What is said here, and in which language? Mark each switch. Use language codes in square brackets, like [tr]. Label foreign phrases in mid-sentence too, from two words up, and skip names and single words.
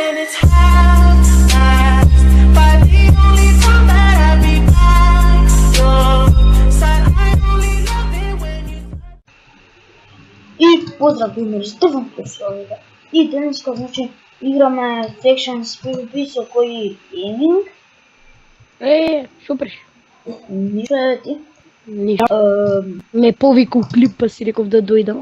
[en] it's half past by the only time that I be by your side. I only love it when you. [mk] И поздрав, геймери, Стефан Кирсовида. И денеска, значи, играме Factions PvP со кој гейминг. Супер. Ништо е ти? Ништо. Ме повикал клип, па си реков да дојдам.